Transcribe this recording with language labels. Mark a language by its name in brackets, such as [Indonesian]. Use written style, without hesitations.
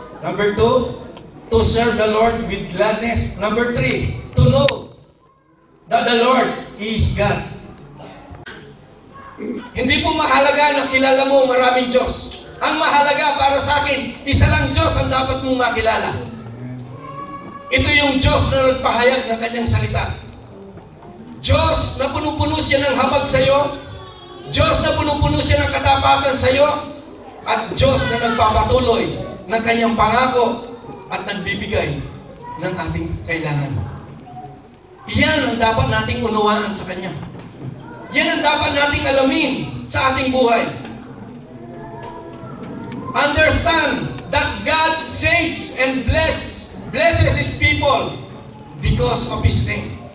[English] Number 2, to serve the Lord with gladness. Number 3, to know that the Lord is God. [Filipino] Hindi po mahalaga na kilala mo maraming Diyos. Ang mahalaga para sa akin, isa lang Diyos ang dapat mong makilala. Ito yung Diyos na nagpahayag ng kanyang salita. Diyos na puno-puno siya ng habag sa iyo. Diyos na puno-puno siya ng katapatan sa iyo. At Diyos na nagpapatuloy ng kanyang pangako at nagbibigay ng ating kailangan. Iyan ang dapat nating unawaan sa Kanya. Yan ang dapat nating alamin sa ating buhay. [English] Understand that God saves and blesses His people because of His name.